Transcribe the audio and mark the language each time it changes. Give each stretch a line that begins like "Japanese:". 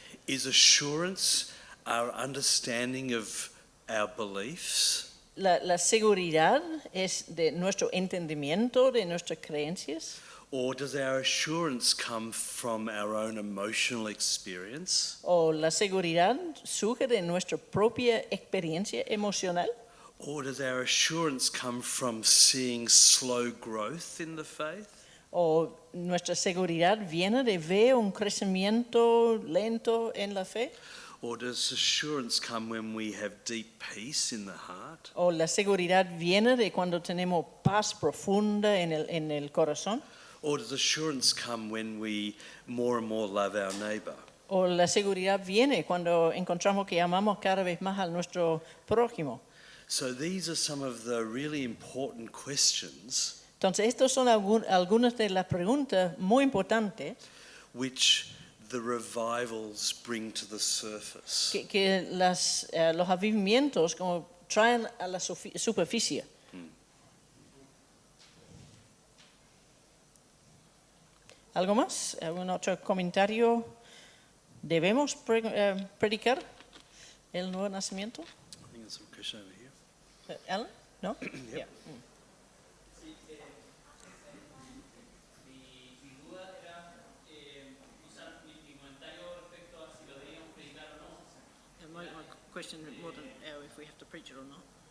English: Is assurance our understanding of our beliefs?
Spanish: La seguridad es de nuestro entendimiento, de nuestras creencias,
English: Or does our assurance come from our own emotional experience?
Spanish: o la seguridad surge de nuestra propia experiencia emocional,
English: Or does our assurance come from seeing slow growth in the faith?
Spanish: o nuestra seguridad viene de ver un crecimiento lento en la fe,
English: Or does assurance come when we have deep peace in the heart?
Spanish: o la seguridad viene de cuando tenemos paz profunda en el corazón,
English: Or does assurance come when we more and more love our neighbour?
Spanish: o la seguridad viene cuando encontramos que amamos cada vez más a nuestro prójimo.
English: So these are some of the really important questions
Spanish: Entonces, estas son algunas de las preguntas muy importantes
English: which the revivals bring to the surface.
Spanish: que los avivamientos como traen a la superficie. ¿Algo más? ¿Algún otro comentario? ¿Debemos predicar el nuevo nacimiento?
English: I think there's some question over here.
Spanish: ¿Alan? ¿No?
English: Yeah. My question more than if we have to preach it or not.